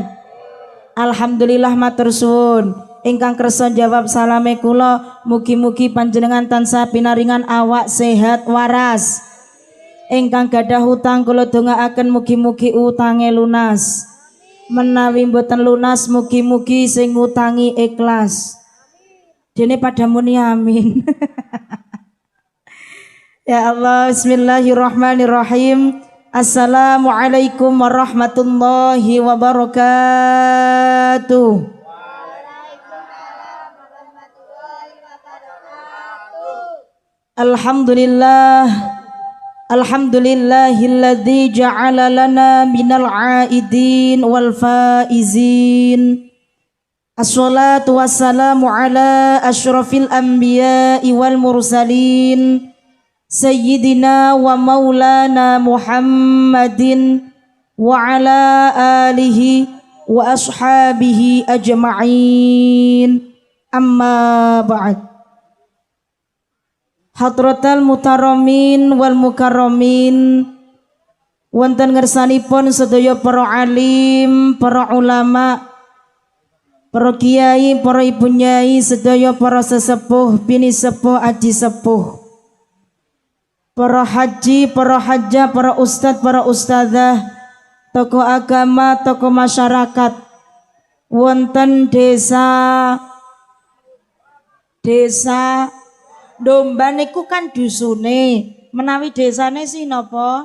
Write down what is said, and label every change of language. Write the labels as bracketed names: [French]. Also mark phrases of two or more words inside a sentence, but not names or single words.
[Javanese] Alhamdulillah matur suwun. Ingkang kersa jawab salame kula, mugi-mugi panjenengan tansah pinaringan awak sehat waras. Ingkang gadah hutang kula dongaaken mugi-mugi utange lunas. Menawi mboten lunas mugi-mugi sing ngutangi ikhlas. Dene pada muni amin. [Arabic] يا الله, بسم الله الرحمن الرحيم. السلام عليكم ورحمة الله وبركاته. Alhamdulillah. الحمد لله الذي جعل لنا من العائدين والفائزين. الصلاة والسلام على أشرف الأنبياء والمرسلين. سيدنا ومولانا محمد وعلى آله وأصحابه أجمعين. أما بعد. حضرات المحترمين والمكرمين, [Javanese] wonten ngersanipun sedaya para alim, para ulama, para kiai, para ibu nyai, sedaya para sesepuh, bini sepuh, aji sepuh, para haji, para hajjah, para ustadz, para ustadzah, tokoh agama, tokoh masyarakat, wonten desa Domban niku kan dusune, menawi desane sih napa?